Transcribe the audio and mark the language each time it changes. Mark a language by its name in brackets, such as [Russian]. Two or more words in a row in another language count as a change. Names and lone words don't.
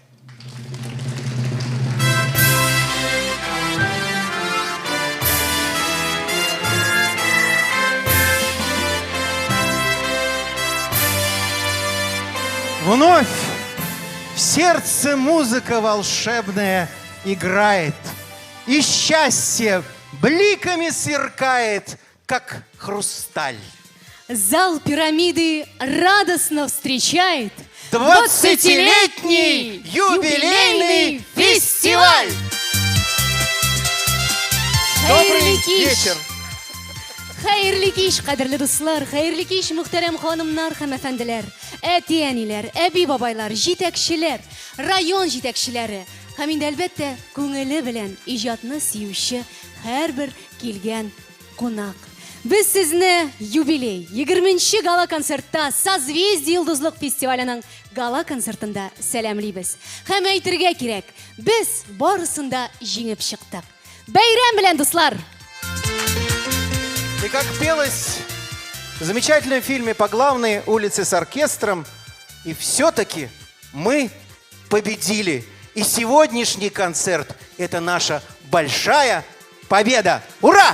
[Russian] Вновь в сердце музыка волшебная играет, и счастье бликами сверкает, как хрусталь. Зал пирамиды радостно встречает 20-летний юбилейный фестиваль! Добрый вечер! [Tatar] Хәерле кич, кадерле дуслар, хәерле кич, мөхтәрәм ханымнар һәм әфәнделәр, әти-әниләр, әби-бабайлар, җитәкчеләр, район җитәкчеләре һәм инде әлбәттә күңеле белән иҗатны сөюче һәрбер килгән кунак. Без сезне юбилей 20-нче гала концертта Созвездие йолдызлык фестиваленең гала концертында сәламлибез. Һәм әйтергә кирәк, без барысында җиңеп чыктык. Бәйрәм белән, дуслар! [Russian] И как пелось в замечательном фильме «По главной улице с оркестром», и все-таки мы победили. И сегодняшний концерт – это наша большая победа. Ура!